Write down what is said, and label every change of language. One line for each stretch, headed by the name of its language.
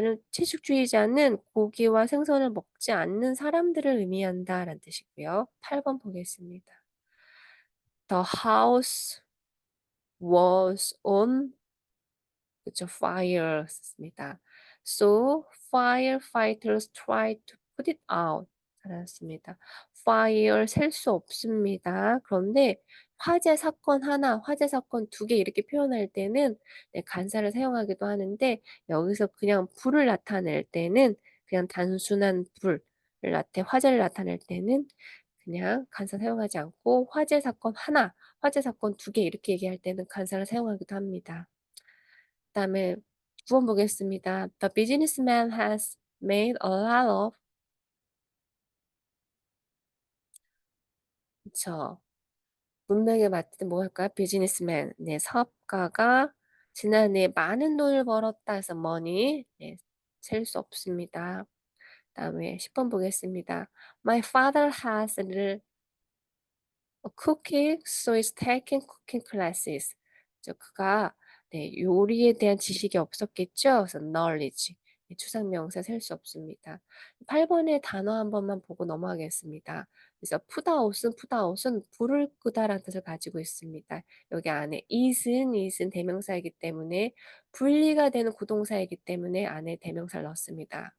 Korean: 채식주의자는 고기와 생선을 먹지 않는 사람들을 의미한다라는 뜻이고요. 8번 보겠습니다.
English: The house was on
Korean: 그쵸.
English: fire였습니다. So firefighters tried to put it out.
Korean: 알았습니다. fire 셀 수 없습니다. 그런데 화재 사건 두 개 이렇게 표현할 때는 네, 간사를 사용하기도 하는데 여기서 그냥 불을 나타낼 때는 그냥 단순한 불을 화재를 나타낼 때는 그냥 간사 사용하지 않고 화재 사건 하나, 화재 사건 두 개 이렇게 얘기할 때는 간사를 사용하기도 합니다. 그다음에 9번 보겠습니다.
English: The businessman has made a lot of
Korean: 그쵸. 문맥에 맞든 뭐 할까요? businessman. 네, 사업가가 지난해 많은 돈을 벌었다 해서 money. 네, 셀 수 없습니다. 그다음에 10번 보겠습니다.
English: My father has a cooking, so he's taking cooking classes.
Korean: 그가 네, 요리에 대한 지식이 없었겠죠? 그래서 knowledge. 네, 추상명사 셀 수 없습니다. 8번의 단어 한 번만 보고 넘어가겠습니다. 그래서 푸다웃은 불을 끄다라는 뜻을 가지고 있습니다. 여기 안에 is은 대명사이기 때문에 분리가 되는 구동사이기 때문에 안에 대명사를 넣었습니다.